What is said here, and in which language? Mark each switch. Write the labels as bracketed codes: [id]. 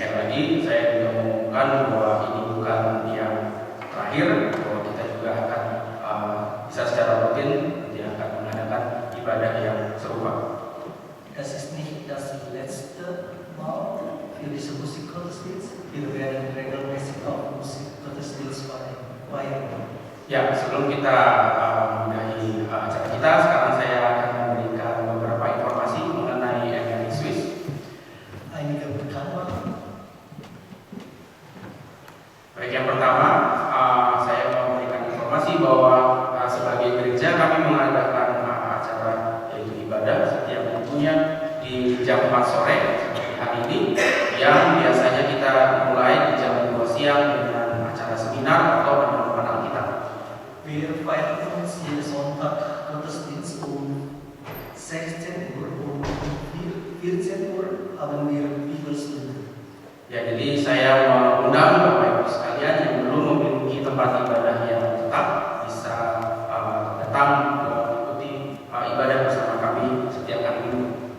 [id] lagi saya juga mengumumkan bahwa ini bukan yang terakhir, bahwa kita juga akan bisa secara rutin nanti akan mengadakan ibadah yang serupa. [de] Das ist nicht das letzte Mal für diese Musikgottesdienst. Wir werden regelmäßig auch Musikgottesdienst feiern. [id] Ya, sebelum kita mengakhiri acara kita, sekarang saya akan memberikan beberapa informasi mengenai MRI Swiss. [de] Einige Bekanntmachen. [id] Baik, yang pertama saya mau memberikan informasi bahwa sebagai gereja kami mengadakan acara yaitu ibadah setiap minggunya di jam 4 sore seperti hari ini, yang biasanya kita mulai di jam 2 siang dengan acara seminar atau penyelundupan Alkitab. [de] Wir feiern uns jeden Sonntag Gottesdienst um 16 Uhr und um 14 Uhr haben wir Bibelstunde. [id] Ya, jadi saya mengundang Bapak Ibu sekalian yang belum memiliki tempat ibadah yang tetap bisa datang mengikuti ibadah bersama kami setiap hari Minggu.